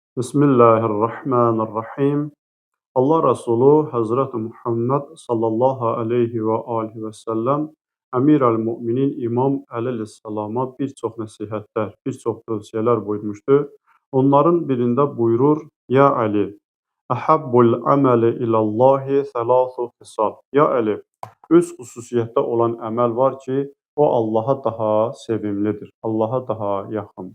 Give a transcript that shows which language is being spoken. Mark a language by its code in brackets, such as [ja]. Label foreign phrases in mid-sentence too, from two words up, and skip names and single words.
[ar] بسم الله الرحمن الرحيم. [az] Allah Resulü Hazreti Muhammed [ar] صلى الله عليه وآله وسلم [az] Əmir-əl-Müminin İmam Əli əleyhissalama bir çox nəsihətlər, bir çox tövsiyələr buyurmuşdu. Onların birində buyurur: [ar] "يا علي، أحب الأعمال إلى الله ثلاث خصال." يا علي, [az] üç xüsusiyyətdə olan əməl var ki, o Allaha daha sevimlidir, Allaha daha yaxındır.